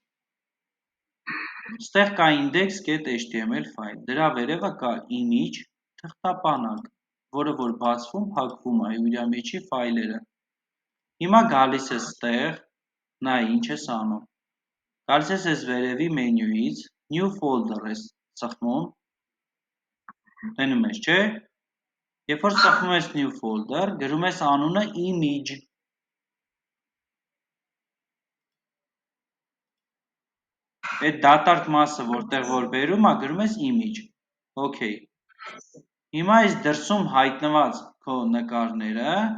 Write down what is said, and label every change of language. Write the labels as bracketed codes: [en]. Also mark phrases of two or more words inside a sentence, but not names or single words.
[hy] ստեղ կա index.html ֆայլ, դրա վերևը կա image, թղթապանակ, որը որ բացվում, փակվում ա, իրա մեջի ֆայլերը, հիմա գալիս ես ստեղ, նայ ինչ ես անում, գալիս ես ես վերևի մենյուից, [en] new folder [hy] ես ծխմում, տենում ես, չէ, երբ որ ծխմում ես [en] new folder, [hy] գրում ես անունը image, այդ դատարկ մասը, որտեղ որ բերում ա, գրում ես image, okay, հիմա այս դրսում հայտնված քո նկարները,